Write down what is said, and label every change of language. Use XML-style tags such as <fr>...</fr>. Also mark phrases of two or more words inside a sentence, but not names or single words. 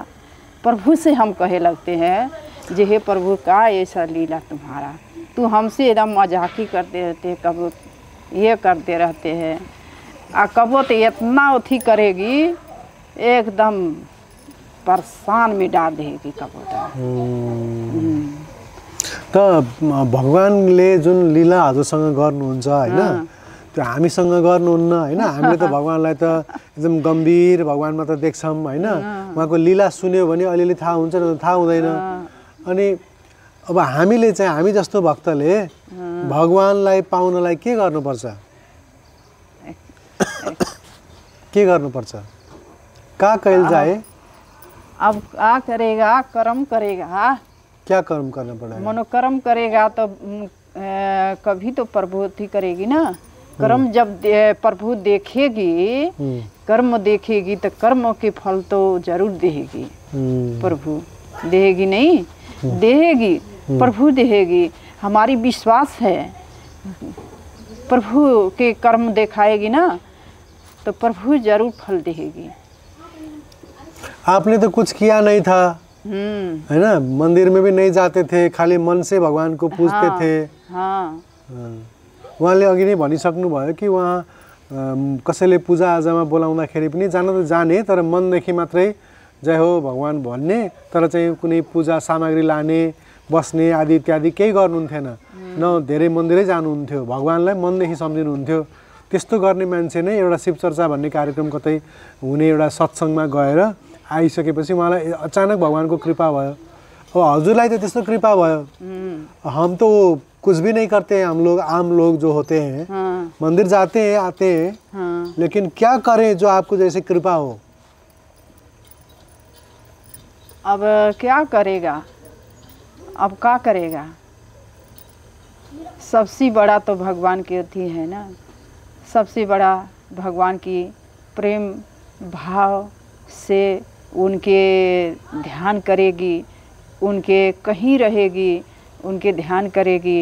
<hi>प्रभु से हम कहे लगते हैं जे हे प्रभु का ऐसा लीला तुम्हारा, तू हमसे एकदम मजाक ही करते रहते, कब ये करते रहते हैं। कब तो इतना अथी करेगी एकदम परेशान में डाल देगी कब</hi> <ne>त भगवानले जुन लीला हजुरसँग गर्नुहुन्छ हैन, त्यो हामीसँग गर्नुहुन्न हैन। हामीले त भगवानलाई त एकदम गम्भीर भगवानमा त देख्छौँ हैन, उहाँको लीला सुन्यो भने अलिअलि थाहा हुन्छ न थाहा हुँदैन। अनि अब हामीले चाहिँ हामी जस्तो भक्तले भगवानलाई पाउनलाई के गर्नुपर्छ? के गर्नुपर्छ?</ne> <hi>का कैल जाए? अब क्या करेगा? कर्म करेगा। क्या कर्म करना पड़ेगा? मनोकर्म करेगा तो कभी तो प्रभु थी करेगी ना। कर्म जब प्रभु देखेगी, कर्म देखेगी तो कर्म के फल तो जरूर देगी। प्रभु देगी नहीं, देगी, प्रभु देगी। हमारी विश्वास है प्रभु के कर्म दिखाएगी ना, तो प्रभु जरूर फल देगी। आपने तो कुछ किया नहीं था, है ना, मंदिर में भी नहीं जाते थे, खाली मन से भगवान को पूजते थे। हाँ</hi> <ne>उहाँले अघि नै भनिसक्नु भयो कि उहाँ कसैले पूजा आजामा बोलाउँदाखेरि पनि जान त जाने, तर मनदेखि मात्रै जय हो भगवान भन्ने, तर चाहिँ कुनै पूजा सामग्री लाने, बस्ने आदि इत्यादि केही गर्नुहुन्थेन। न धेरै मन्दिरै जानुहुन्थ्यो, भगवानलाई मनदेखि सम्झिनुहुन्थ्यो। त्यस्तो गर्ने मान्छे नै एउटा शिव चर्चा भन्ने कार्यक्रम कतै हुने एउटा सत्सङ्गमा गएर आइसकेपछि उहाँलाई अचानक भगवानको कृपा भयो। अब हजुरलाई त त्यस्तो कृपा भयो।</ne> <hi>हम तो कुछ भी नहीं करते हैं, हम लोग आम लोग जो होते हैं, मंदिर जाते हैं आते हैं, लेकिन क्या करें जो आपको जैसे कृपा हो। अब क्या करेगा, अब क्या करेगा, सबसे बड़ा तो भगवान की अथी है ना, सबसे बड़ा भगवान की प्रेम भाव से उनके ध्यान करेगी, उनके कहीं रहेगी, उनके ध्यान करेगी।</hi>